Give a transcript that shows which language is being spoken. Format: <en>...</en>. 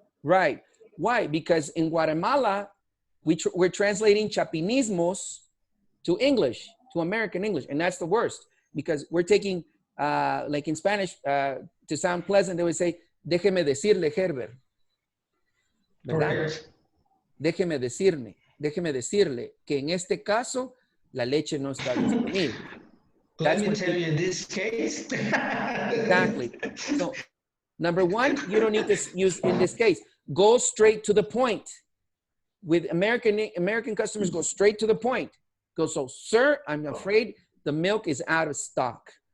<en>Right. Why? Because in Guatemala, we're translating chapinismos to English, to American English. And that's the worst because we're taking, like in Spanish, to sound pleasant, they would say,</en> <es>déjeme decirle,</es> <en>Herbert.</en> <es>¿Verdad? Déjeme decirle que en este caso, la leche no está disponible.</es> <en>Let me tell you in this case. Exactly. So, #1, you don't need to use in this case. Go straight to the point. With American customers, go straight to the point. Go, so, sir, I'm afraid the milk is out of stock.</en>